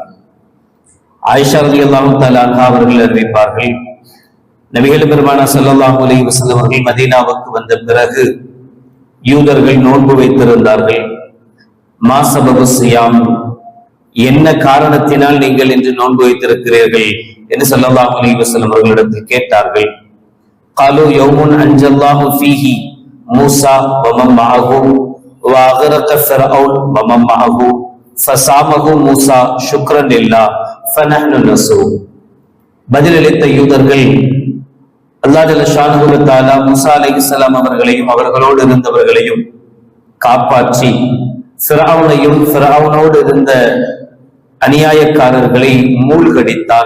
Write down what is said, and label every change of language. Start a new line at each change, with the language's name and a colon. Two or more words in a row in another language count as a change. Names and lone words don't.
Tamil: ஆயிஷா
Arabic: رضي الله تعالى عنها
Tamil: அவர்கள் அறிவிப்பார்கள், நபிகள் பெருமானார்
Arabic: صلى الله عليه وسلم
Tamil: அவர்கள் மதீனாவுக்கு வந்த பிறகு யூதர்கள் நோன்பு வைத்திருந்தார்கள்.
Arabic: ما سبب صيام,
Tamil: என்ன காரணத்தினால் நீங்கள் இன்று நோன்பு வைத்திருக்கிறீர்கள் என்று
Arabic: صلى الله عليه وسلم
Tamil: அவர்களிடத்தில் கேட்டார்கள்.
Arabic: قالوا يوم أنجى الله فيه موسى ومن معه وأغرق فرعون ومن معه فصامه موسى شكرا لله فنحن نصوم.
Tamil: பதிலளித்த யூதர்கள், அல்லாஹ்
Arabic: جل شأنه وتعالى
Tamil: மூசா
Arabic: عليه السلام
Tamil: அவர்களையும் அவர்களோடு இருந்தவர்களையும் காப்பாற்றி ஃபிரௌனையும் ஃபிரௌனோடு இருந்த அநியாயக்காரர்களை மூழ்கடித்தார்.